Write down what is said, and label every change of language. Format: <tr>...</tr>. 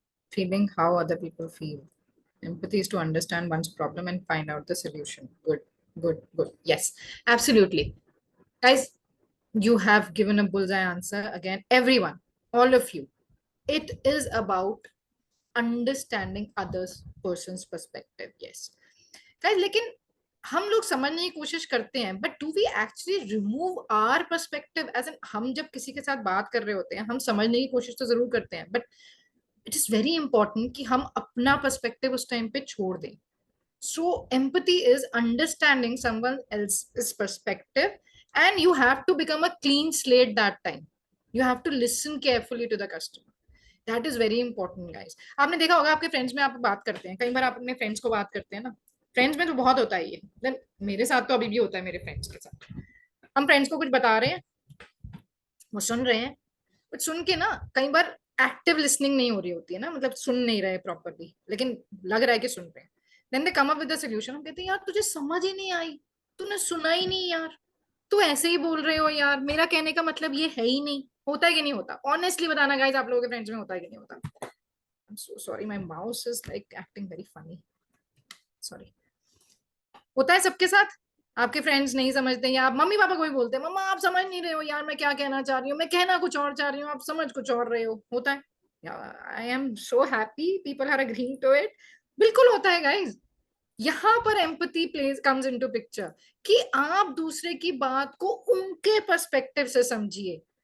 <en>Feeling how other people feel. Empathy is to understand one's problem and find out the solution. Good. Yes, absolutely. Guys, you have given a bullseye answer again. Everyone, all of you, it is about understanding others person's perspective. Yes guys,</en> <hi>लेकिन हम लोग समझने की कोशिश करते हैं,</hi> <en>But do we actually remove our perspective?</en> <hi>As an हम जब किसी के साथ बात कर रहे होते हैं हम समझने की कोशिश तो जरूर करते हैं,</hi> <en>but it is very important</en> <hi>कि हम अपना पर्सपेक्टिव उस टाइम पे छोड़ दें.</hi> <en>So empathy is understanding someone else's perspective and you have to become a clean slate that time. You have to listen carefully to the customer. That is very important guys.</en> <hi>आपने देखा होगा आपके friends में आप बात करते हैं, कई बार आप अपने फ्रेंड्स को बात करते हैं ना, फ्रेंड्स में तो बहुत होता है ये. देन मेरे साथ तो अभी भी होता है, मेरे फ्रेंड्स के साथ हम फ्रेंड्स को कुछ बता रहे हैं, वो सुन रहे हैं, बट सुन के ना कई बार एक्टिव लिसनिंग नहीं हो रही होती है ना, मतलब सुन नहीं रहे प्रॉपरली, लेकिन लग रहा है कि सुन रहे हैं.</hi> <en>Then they come up with the solution.</en> <hi>हम कहते हैं यार तुझे समझ ही नहीं आई, तूने सुना ही नहीं यार, तू ऐसे ही बोल रहे हो यार, मेरा कहने का मतलब ये है ही नहीं. होता है कि नहीं होता? ऑनेस्टली बताना गाइस, आप लोगों के फ्रेंड्स में होता है कि नहीं होता?</hi> <en>I'm so sorry, my mouse is like acting very funny.</en> <hi>Sorry. होता है सबके साथ. आपके फ्रेंड्स नहीं समझते, या आप मम्मी पापा को भी बोलते हैं मम्मा आप समझ नहीं रहे हो यार, मैं क्या कहना चाह रही हूँ, मैं कहना कुछ और चाह रही हूँ, आप समझ कुछ और रहे हो. होता है.</hi> <en>I am so happy people are agreeing to it.</en> <hi>बिल्कुल होता है गाइस. यहाँ पर</hi> <en>empathy place comes into picture</en> <hi>कि आप दूसरे की बात को उनके पर्सपेक्टिव से समझिए.</hi>